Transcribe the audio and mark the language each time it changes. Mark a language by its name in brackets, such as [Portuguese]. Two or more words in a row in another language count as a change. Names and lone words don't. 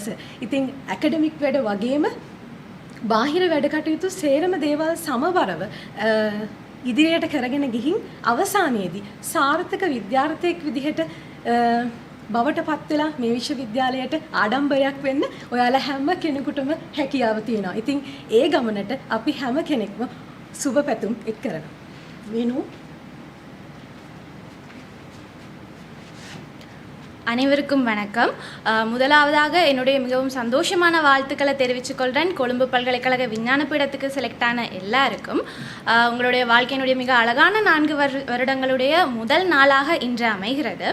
[Sinhala] ඉතින් ඇකඩමික් වැඩ වගේම බාහිර වැඩ කටයුතු සේරම දේවල් සමබරව ඉදිරියට කරගෙන ගිහින් අවසානයේදී සාර්ථක විද්‍යාර්ථයෙක් විදිහට බවට පත් වෙලා මේ විශ්වවිද්‍යාලයට ආඩම්බරයක් වෙන්න ඔයාලා හැම කෙනෙකුටම හැකියාව තියෙනවා. ඉතින් ඒ ගමනට අපි හැම කෙනෙක්ම සුබ පැතුම් එක් කරනවා. විනු [Tamil] அனைவருக்கும் வணக்கம். முதலாவதாக என்னுடைய மிகவும் சந்தோஷமான வாழ்த்துக்களை தெரிவித்துக் கொள்கிறேன். கொழும்பு பல்கலைக்கழக விஞ்ஞான பீடத்துக்கு செலக்ட் ஆன எல்லாருக்கும் உங்களுடைய வாழ்க்கையினுடைய மிக அழகான 4 வருடங்களுடைய முதல் நாளாக இன்று அமைகிறது.